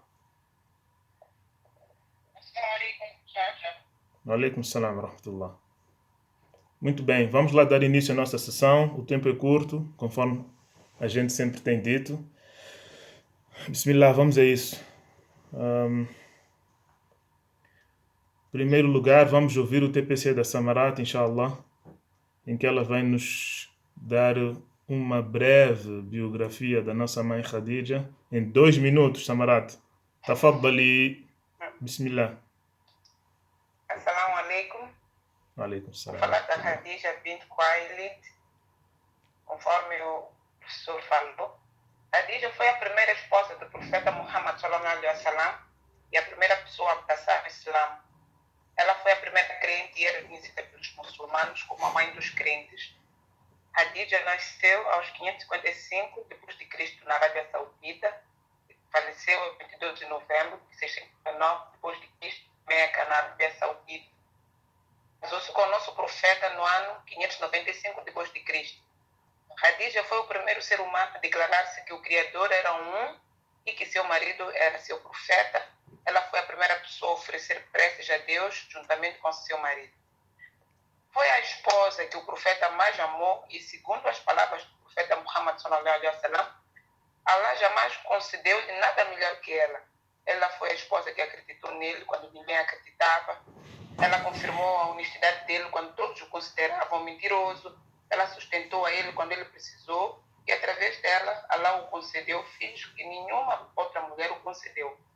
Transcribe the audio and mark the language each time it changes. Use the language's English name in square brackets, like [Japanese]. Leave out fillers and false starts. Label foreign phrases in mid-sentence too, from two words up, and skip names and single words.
[Arabic] عليكم السلام ورحمة الله. [Portuguese] Muito bem, vamos lá dar início à nossa sessão. O tempo é curto, conforme a gente sempre tem dito. Bismillah, vamos a isso. Em primeiro lugar, vamos ouvir o TPC da Samarat, inshallah, em que ela vai nos dar uma breve biografia da nossa mãe Khadija. Em 2 minutos, Samarat. Tafaddali. [Arabic] Bismillah. السلام عليكم. Alaikum [Portuguese] Vou [Arabic] salam. [Portuguese] falar da Khadija bint Khuwailid, conforme o professor falou. Khadija foi a primeira esposa do profeta Muhammad [Arabic] صلى الله عليه وسلم [Portuguese] e a primeira pessoa a abraçar o Islã. Ela foi a primeira crente e é reconhecida pelos muçulmanos como a mãe dos crentes. Khadija nasceu aos 555 d.C. na Arábia Saudita e faleceu em 22 de novembro de 609 d.C. em Meca, na Arábia Saudita. Casou-se com o nosso profeta no ano 595 d.C. Khadija foi o primeiro ser humano a declarar-se que o Criador era um e que seu marido era seu profeta. Ela foi a primeira pessoa a oferecer preces a Deus juntamente com seu marido. Foi a esposa que o profeta mais amou e, segundo as palavras do profeta Muhammad [Arabic] صلى الله عليه وسلم, [Portuguese] Allah jamais concedeu-lhe nada melhor que ela. Ela foi a esposa que acreditou nele quando ninguém acreditava. Ela confirmou a honestidade dele quando todos o consideravam mentiroso. Ela sustentou a ele quando ele precisou e, através dela, Allah o concedeu filhos que nenhuma outra mulher o concedeu.